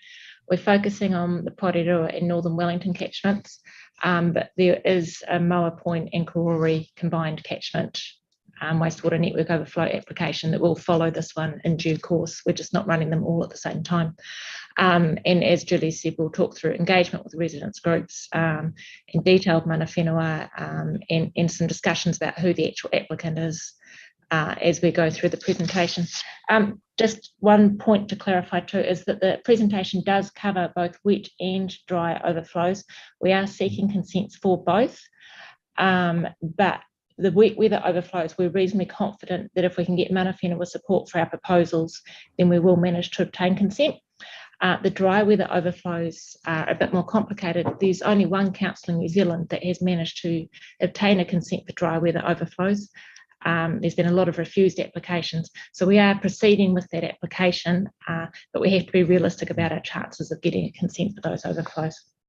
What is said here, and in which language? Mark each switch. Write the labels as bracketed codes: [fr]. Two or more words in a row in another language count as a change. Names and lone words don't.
[en] We're focusing on the Pūroro and Northern Wellington catchments, but there is a Moa Point and Pūroro combined catchment wastewater network overflow application that will follow this one in due course. We're just not running them all at the same time. And as Julie said, we'll talk through engagement with residents groups in detailed [mi] mana whenua [en] and some discussions about who the actual applicant is as we go through the presentation. Just one point to clarify too is that the presentation does cover both wet and dry overflows. We are seeking consents for both, but the wet weather overflows, we're reasonably confident that if we can get [mi] mana whenua [en] support for our proposals, then we will manage to obtain consent. The dry weather overflows are a bit more complicated. There's only one council in New Zealand that has managed to obtain a consent for dry weather overflows. There's been a lot of refused applications. So we are proceeding with that application, but we have to be realistic about our chances of getting a consent for those overflows.